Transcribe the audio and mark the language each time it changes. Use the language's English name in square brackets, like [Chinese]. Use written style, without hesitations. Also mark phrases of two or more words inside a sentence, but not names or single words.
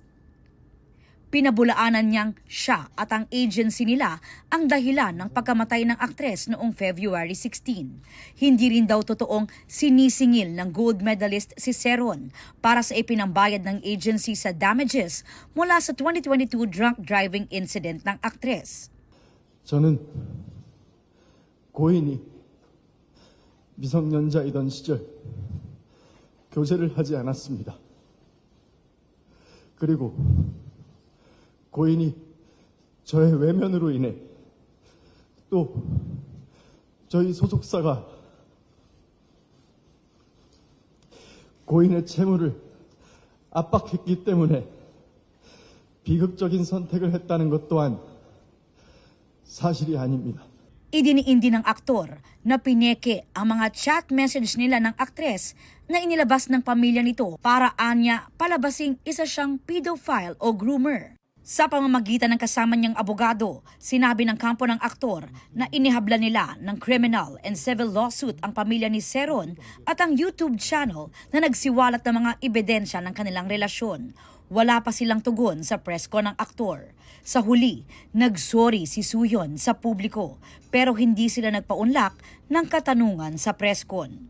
[Filipino] Pinabulaanan niyang siya at ang agency nila ang dahilan ng pagkamatay ng aktres noong February 16. Hindi rin daw totoong sinisingil ng gold medalist si Se-ron para sa ipinambayad ng agency sa damages mula sa 2022 drunk driving incident ng aktres. [Korean] 저는 고인이 미성년자이던 시절 교제를 하지 않았습니다. 그리고 고인이 저의 외면으로 인해 또 저희 소속사가 고인의 채무를 압박했기 때문에 비극적인 선택을 했다는 것 또한 사실이 아닙니다. [Filipino] Idiniindi ng aktor na pineke ang mga chat message nila ng aktres na inilabas ng pamilya nito para anya palabasing isa siyang pedophile o groomer. Sa pamamagitan ng kasama niyang abogado, sinabi ng kampo ng aktor na inihabla nila ng [English] criminal and civil lawsuit [Filipino] ang pamilya ni Se-ron at ang YouTube channel na nagsiwalat ng mga ebidensya ng kanilang relasyon. Wala pa silang tugon sa [English] press con [Filipino] ng aktor. Sa huli, nagsorry si Soo-hyun sa publiko pero hindi sila nagpaunlak ng katanungan sa [English] press con.